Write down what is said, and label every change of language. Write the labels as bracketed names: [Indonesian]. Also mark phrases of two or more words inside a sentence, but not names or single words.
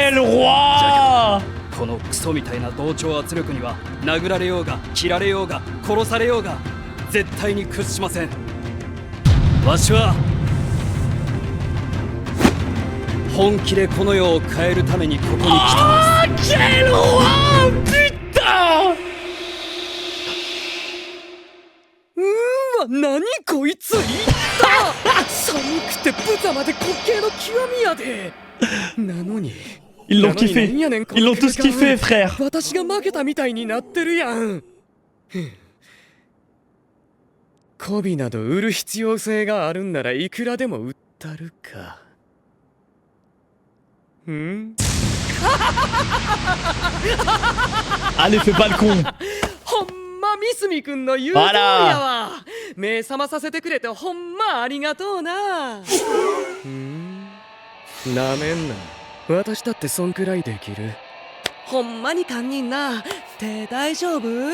[French] Quel roi! [Japanese] このクソみたいな同調圧力には殴られようが切られようが殺されようが絶対に屈しません。わしは本気でこの世を変えるためにここに来た [French] Ah, quel roi! Putain! [Japanese] 何こいついった寒くてブザまで滑稽の極みやで。なのに [French] Ils l'ont kiffé. Ils l'ont tous kiffé, frère. [Japanese] 私が負けたみたいになってるやん。媚びなど売る必要性があるんならいくらでも売ったるか。 [French] Allez, fais pas le con. [Japanese] ほんまミスミくんの言う通りやわ。目覚まさせてくれてほんまありがとうな。なめんな。私だってそんくらいできる。ほんまに堪忍な。手大丈夫？